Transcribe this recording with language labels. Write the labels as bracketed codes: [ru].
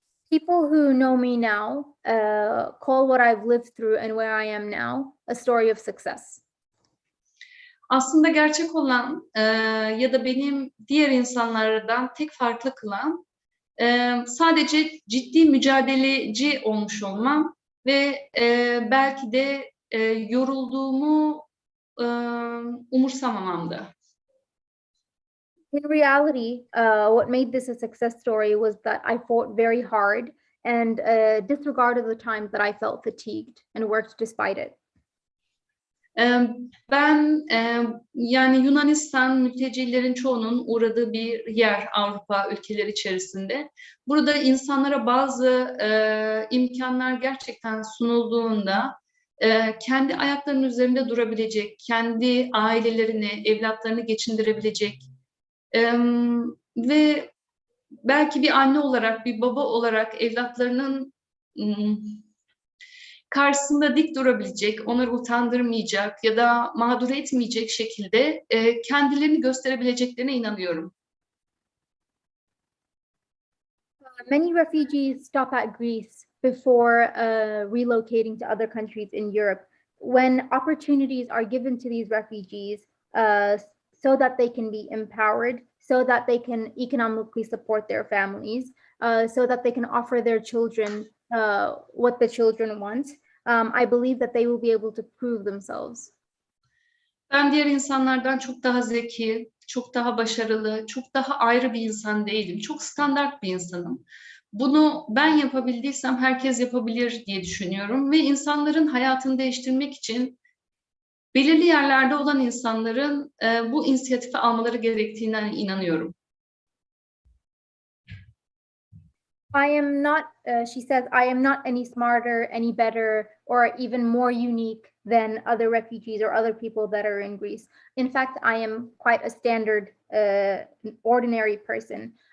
[en] People who know me now call what I've lived through and where I am now a story of success. [tr] Aslında gerçek olan ya da benim diğer insanlardan tek farklı kılan sadece ciddi mücadeleci olmuş olmam ve belki de yorulduğumu umursamamamdı. [en] In reality, what made this a success story was that I fought very hard and disregarded the times that I felt fatigued and worked despite it. [tr] Ben yani Yunanistan mültecilerin çoğunun uğradığı bir yer Avrupa ülkeleri içerisinde. Burada insanlara bazı imkanlar gerçekten sunulduğunda kendi ayaklarının üzerinde durabilecek, kendi ailelerini, evlatlarını geçindirebilecek ve belki bir anne olarak, bir baba olarak evlatlarının karşısında dik durabilecek, onları utandırmayacak ya da mağdur etmeyecek şekilde kendilerini gösterebileceklerine inanıyorum. [en] Many refugees stop at Greece before relocating to other countries in Europe. When opportunities are given to these refugees so that they can be empowered, so that they can economically support their families, so that they can offer their children what the children want, I believe that they will be able to prove themselves. [tr] Ben diğer insanlardan çok daha zeki, çok daha başarılı, çok daha ayrı bir insan değilim. Çok standart bir insanım. Bunu ben yapabildiysem herkes yapabilir diye düşünüyorum ve insanların hayatını değiştirmek için belirli yerlerde olan insanların bu inisiyatifi almaları gerektiğine inanıyorum. [en] I am not, she says, I am not any smarter, any better, or even more unique than other refugees or other people that are in Greece. In fact, I am quite a standard, ordinary person.